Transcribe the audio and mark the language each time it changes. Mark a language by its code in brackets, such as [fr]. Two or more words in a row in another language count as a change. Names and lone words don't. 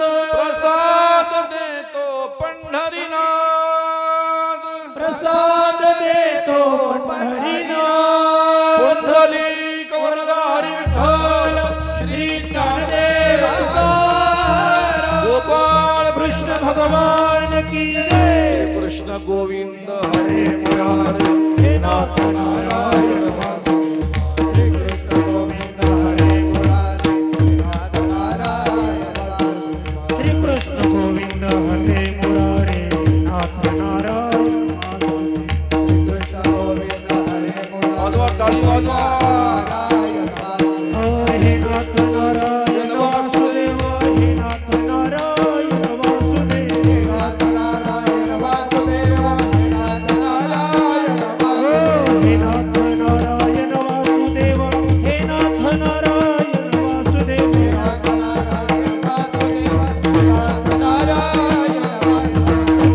[mr] प्रसाद देतो पंढरीनाथ, प्रसाद देतो पंढरीनाथ. पुंडलिक वरदारी विठ्ठल श्री ज्ञानदेव तुकाराम, गोपाळ [hi] कृष्ण भगवान की जय. [mr] कृष्ण गोविंद हरे मुरारी, हे नाथ नारायण श्री कृष्ण गोविंद हरे मुरारी, नाथ नारायण. श्री कृष्ण गोविंद हरे मुरारी, नाथ नारायण. श्री कृष्ण गोविंद हरे मुरारी, वाजवा, टाळी वाजवा. हे नाथ नारायण वासुदेव, हे नाथ नारायण वासुदेव, हे नाथ नारायण वासुदेव, हे नाथ नारायण वासुदेव, हे नाथ नारायण वासुदेव, हे नाथ नारायण वासुदेव, हे नाथ नारायण वासुदेव, हे नाथ नारायण वासुदेव.